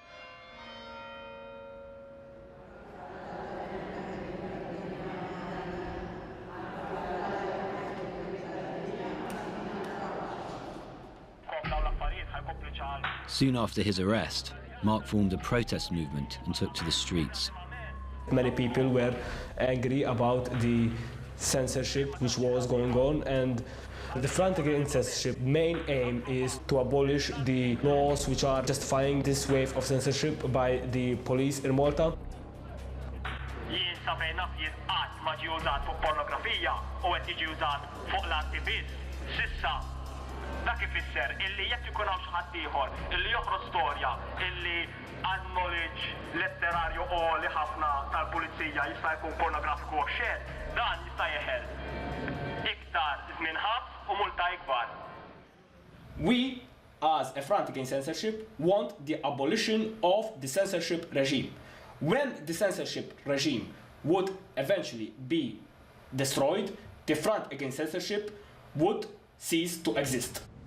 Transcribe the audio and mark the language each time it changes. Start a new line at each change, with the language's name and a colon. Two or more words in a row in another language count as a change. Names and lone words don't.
English: Soon after his arrest, Mark formed a protest movement and took to the streets. Many people were angry about the censorship which was going on, and the Front Against Censorship main aim is to abolish the laws which are justifying this wave of censorship by the police in Malta.
Maltese: Dak ifisser illi jekk ikun hawn xi ħadd ieħor illi joħroġ storja illi acknowledge letterarju għoli ħafna tal-pulizija jista' jkun pornografiku u xejn, dan jista' jeħel iktar żmien ħabs u multa ikbar.
English: We, as a Front Against Censorship, want the abolition of the censorship regime. When the censorship regime would eventually be destroyed, the Front Against Censorship would cease to exist.